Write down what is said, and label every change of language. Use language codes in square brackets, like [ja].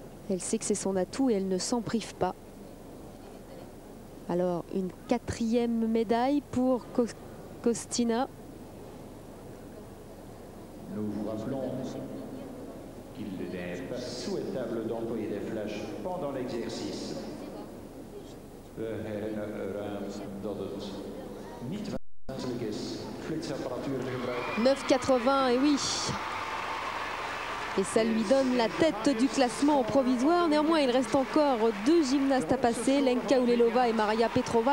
[fr] Elle sait que c'est son atout et elle ne s'en prive pas. Alors, une 4e médaille pour Kostina. Nous vous rappelons qu'il n'est pas souhaitable d'employer des flashs pendant l'exercice. [nl] We herinneren eraan dat het niet wenselijk is flitsapparatuur te gebruiken. [fr] 9,80 et oui. Et ça lui donne la tête du classement provisoire. Néanmoins, il reste encore 2 gymnastes à passer, Lenka Oulelova et Maria Petrova.